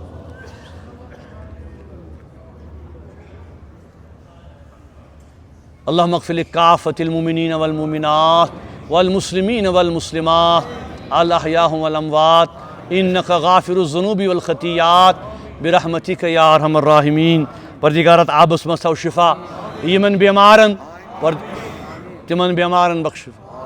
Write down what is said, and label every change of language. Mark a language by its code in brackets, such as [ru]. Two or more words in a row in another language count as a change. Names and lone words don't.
[ar] اللہم اغفر لکافۃ المؤمنین والمؤمنات والمسلمین والمسلمات الاحیاء والاموات انک غافر الذنوب والخطیات برحمتک یا ارحم الراحمین [ks] پروردگارت آبس مس تھو شفا یمن بیمارن تمن بیمارن بخش شفا